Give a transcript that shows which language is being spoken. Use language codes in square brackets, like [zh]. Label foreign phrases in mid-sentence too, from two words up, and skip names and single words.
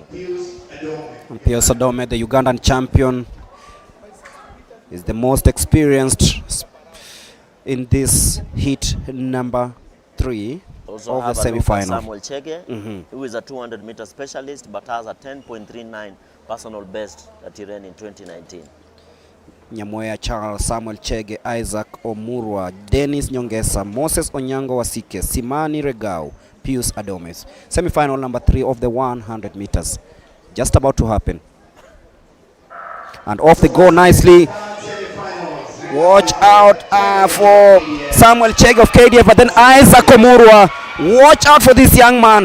[en] And Pius Adome, the Ugandan champion, is the most experienced in this heat number 3 Also of the have a look at semi-final. Samuel Chege, who is a 200-meter specialist but has a 10.39 personal best that he ran in 2019. Nyamoya Charles, Samuel Chege, Isaac Omurwa, Dennis Nyongesa, Moses Onyango Wasike, Simani Regau, Pius Adomes. Semi-final number 3 of the 100 meters. Just about to happen. And off they go nicely. Watch out for Samuel Chege of KDF, but then Isaac Omurwa. Watch out for this young man.